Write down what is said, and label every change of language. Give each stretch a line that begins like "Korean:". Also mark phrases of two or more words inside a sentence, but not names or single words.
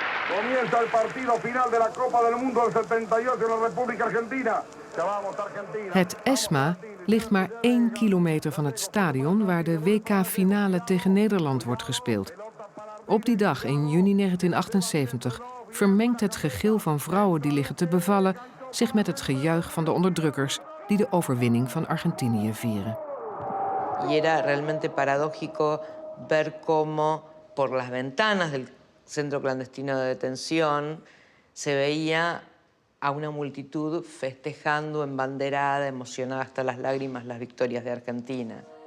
Spanish: Comienza el partido final de la Copa del Mundo del 78 en la República Argentina. Vamos, Argentina.
Dutch: Het ESMA ligt maar 1 kilometer van het stadion waar de WK-finale tegen Nederland wordt gespeeld. Op die dag in juni 1978 vermengt het gegil van vrouwen die liggen te bevallen zich met het gejuich van de onderdrukkers die de overwinning van Argentinië vieren.
Spanish: Y era realmente paradójico ver cómo por las ventanas del centro clandestino de detención se veía a una multitud festejando, embanderada, emocionada hasta las lágrimas las victorias de Argentina.